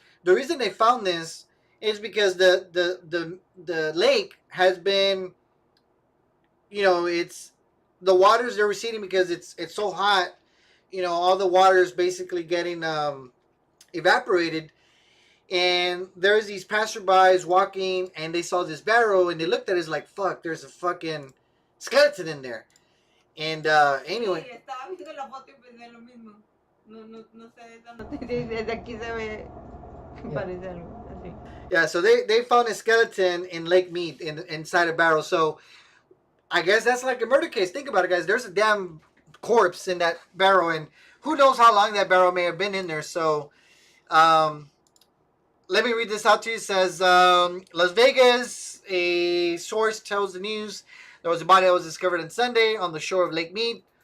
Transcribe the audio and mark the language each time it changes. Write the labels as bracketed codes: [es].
[en] The reason they found this is because the lake has been, you know, it's the waters are receding because it's so hot. You know, all the water is basically getting evaporated. And there's these passerbys walking, and they saw this barrel, and they looked at it like, "Fuck, there's a fucking skeleton in there." And anyway, [es] Sí, estaba viendo la foto y pensé lo mismo. No sé esa noticia y desde aquí se ve que parece algo así. [en] yeah, so they found a skeleton in Lake Mead inside a barrel. So I guess that's like a murder case. Think about it, guys. There's a damn corpse in that barrel, and who knows how long that barrel may have been in there. So let me read this out to you. It says, Las Vegas, a source tells the news there was a body that was discovered on Sunday on the shore of Lake Mead.